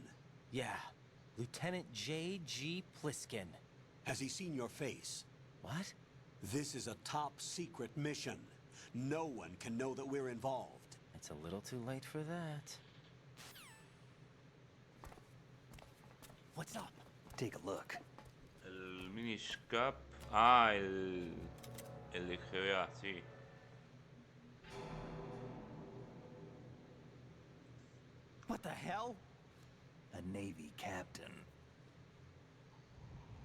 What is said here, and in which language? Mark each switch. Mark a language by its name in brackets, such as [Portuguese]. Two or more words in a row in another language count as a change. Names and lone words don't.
[English] Yeah, Lieutenant J.G. Pliskin. Has he seen your face? What? This is a top secret mission. No one can know that we're involved. It's a little too late for that. What's up? Take a look. [Spanish] El Miniscap. El de GBA, sí. [English] What the hell? A Navy captain.